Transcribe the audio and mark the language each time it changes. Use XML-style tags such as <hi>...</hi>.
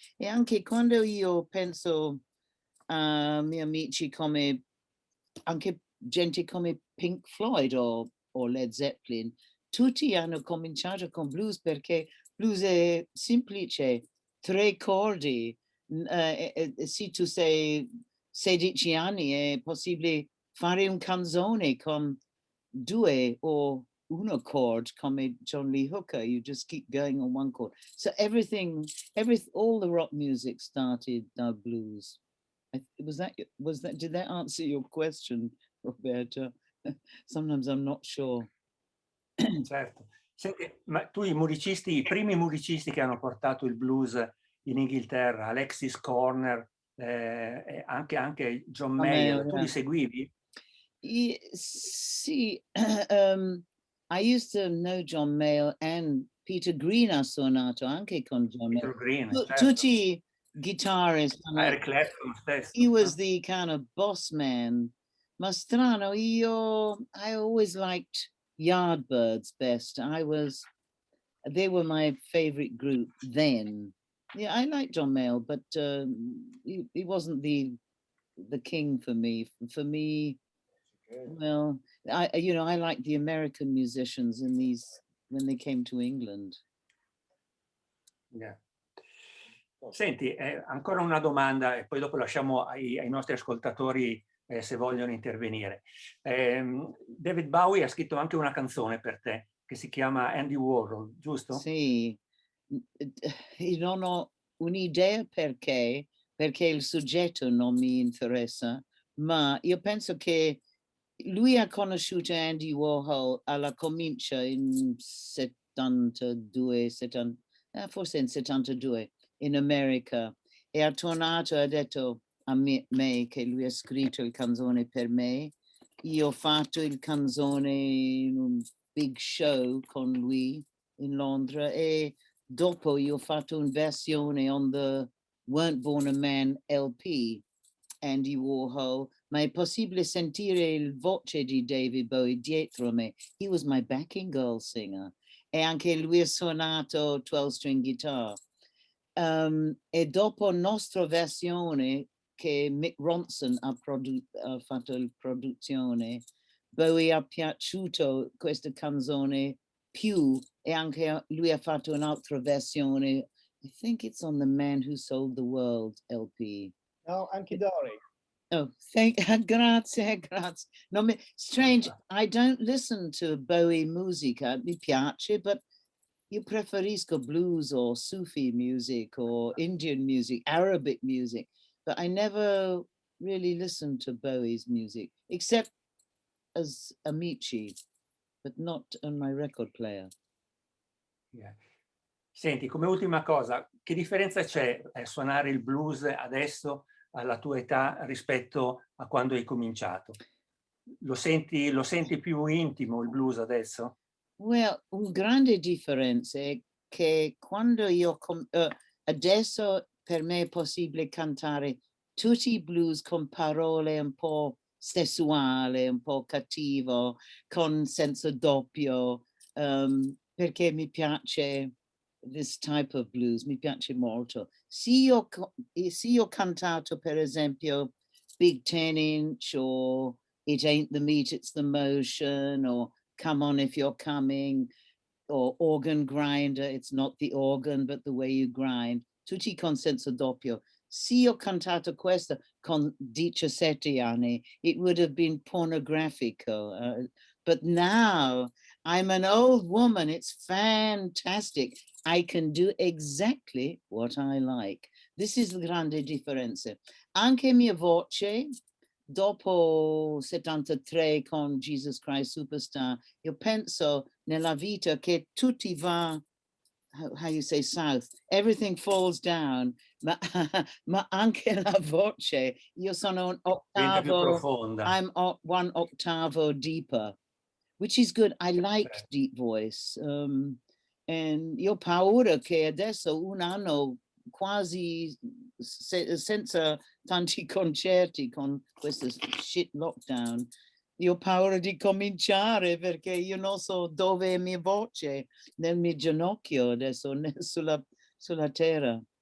<it>E anche quando io penso a miei amici come, anche gente come Pink Floyd o Led Zeppelin, tutti hanno cominciato con blues perché blues è semplice, 3 cordi. Se tu sei 16 anni è possibile fare un canzone con 2 o 1 chord come John Lee Hooker.</it> <en>You just keep going on 1 chord. So all the rock music started blues. Did that answer your question, Roberta? Sometimes I'm not sure.</en> <it>Certo. Senti, ma tu i primi musicisti che hanno portato il blues in Inghilterra, Alexis Corner, anche John Mayer, tu li seguivi?</it> <en>Sì, I used to know John Mayer, and Peter Green</en> <it>ha suonato anche con</it> <en>John Mayer.</en> <it>Peter Green, certo. Tutti guitaristi. Eric Clapton stesso.</it> <en>He was the kind of boss man.</en> <it>Ma strano,</it> <en>I always liked Yardbirds best. They were my favorite group then. Yeah, I liked John Mayer, but he wasn't the king for me. For me, well, I like the American musicians when they came to England. Yeah.</en> <it>Senti, ancora una domanda e poi dopo lasciamo ai nostri ascoltatori se vogliono intervenire. David Bowie ha scritto anche una canzone per te che si chiama Andy Warhol, giusto? Sì, non ho un'idea perché il soggetto non mi interessa, ma io penso che lui ha conosciuto Andy Warhol alla comincia in 72, forse in 72 in America, e ha tornato e ha detto a me che lui ha scritto il canzone per me. Io ho fatto il canzone in un big show con lui in Londra, e dopo io ho fatto una versione on the Weren't Born a Man LP, Andy Warhol, ma è possibile sentire il voce di David Bowie dietro me.</it> <en>He was my backing girl singer.</en> <it>E anche lui ha suonato 12-string guitar. E dopo nostra versione, che Mick Ronson ha fatto la produzione, Bowie ha piaciuto questa canzone più, e anche lui ha fatto un'altra versione.</it> <en>I think it's on the Man Who Sold the World LP.</en> <it>No, anche Dory. Oh, grazie.</it> <en>No, strange, I don't listen to Bowie musica,</en> <it>mi piace,</it> <en>but</en> <it>io preferisco</it> <en>blues or Sufi music or Indian music, Arabic music, but I never really listened to Bowie's music, except as amici, but not on my record player. Yeah.</en> <it>Senti, come ultima cosa, che differenza c'è suonare il blues adesso alla tua età rispetto a quando hai cominciato? Lo senti più intimo il blues adesso? Well, un grande differenza è che quando adesso per me è possibile cantare tutti i blues con parole un po' sessuale, un po' cattivo, con senso doppio, perché mi piace</it> <en>this type of blues,</en> <it>mi piace molto. Se io ho cantato per esempio Big 10-inch o It Ain't the Meat, It's the Motion, or Come On If You're Coming, or Organ Grinder, It's Not the Organ, but the Way You Grind, tutti con senso doppio. se io cantato questo con 17 anni,</it> <en>it would have been</en> <it>pornographico.</it> <en>But now I'm an old woman. It's fantastic. I can do exactly what I like. This is</en> <it>la grande differenza. Anche mia voce, dopo 73 con Jesus Christ Superstar, io penso nella vita che tutti va,</it> <en>how you say south, everything falls down,</en> <it>ma, ma anche la voce, io sono un diventa più ottavo, profonda.</it> <en>I'm one octavo deeper, which is good. I like deep voice.</en> <it>And io ho paura che adesso un anno quasi senza tanti concerti con questo shit lockdown, io ho paura di cominciare perché io non so dove è mia voce nel mio ginocchio adesso sulla terra.</it>